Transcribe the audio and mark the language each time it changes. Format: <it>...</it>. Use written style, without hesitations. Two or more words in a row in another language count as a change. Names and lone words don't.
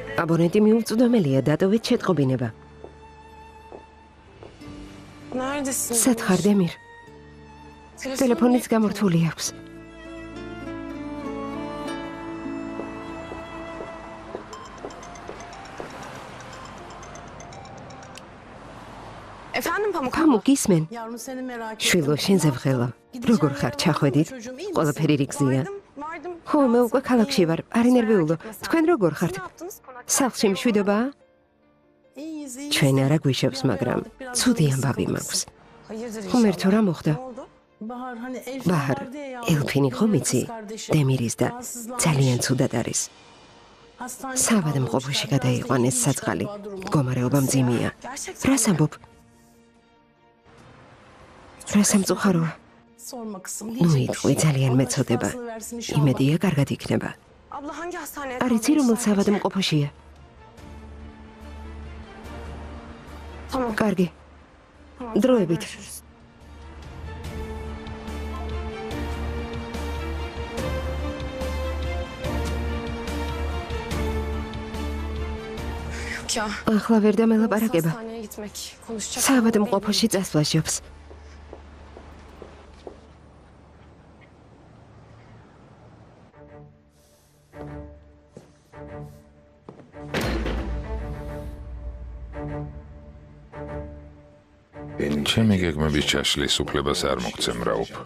<ka>აბონენტი მიუწვდომელია დატოვეთ შეტყობინება.</ka> <tr>Neredesin?</tr> <ka>სად ხარ დემირ? ტელეფონიც გამორთული აქვს.</ka> <tr>Efendim Pamuk.</tr> <ka>Pamuk გისმენ?</ka> <tr>Yavrum seni merak ettim.</tr> <ka>შვილო, შენზე ვღელა. როგორ ხარ, ჩახვედით? ყველაფერი რიგზია? ხო, მე უკვე ქალაქში ვარ, არ ინერვიულო. თქვენ როგორ ხართ? სახლში მშვიდობაა? ჩვენ არა გვიშევს, მაგრამ ცუდი ამბავი მაქვს. ხომერთო რა მოხდა?</ka> <tr>Bahar hani</tr> <ka>ბაჰარ, ელფინი ხომ იცი? დემირის და ძალიან ცუდად არის. საავადმყოფოში გადაიყვანეს საწყალი. მდგომარეობა მძიმეა. რას ამბობ? რა სამწუხაროა?</ka> <tr>sorma kızım.</tr> <ka>ნუ იტყვი, ძალიან მეწოდება. იმედია, კარგად იქნება.</ka> <tr>Abla hangi hastaneye</tr> <ka>არ იცი რომელ საავადმყოფოშია?</ka> <tr>Tamam.</tr> <ka>კარგი. დროებით.</ka> <tr>Yok ya.</tr> <ka>ახლა ვერ დამელაპარაკება.</ka> <tr>Hastaneye gitmek. Konuşacak.</tr> <ka>საავადმყოფოში წასვლა ჟობს. ჩემი გეგმების ჩაშლის უფლებას არ მოგცემ, რაუფ.</ka>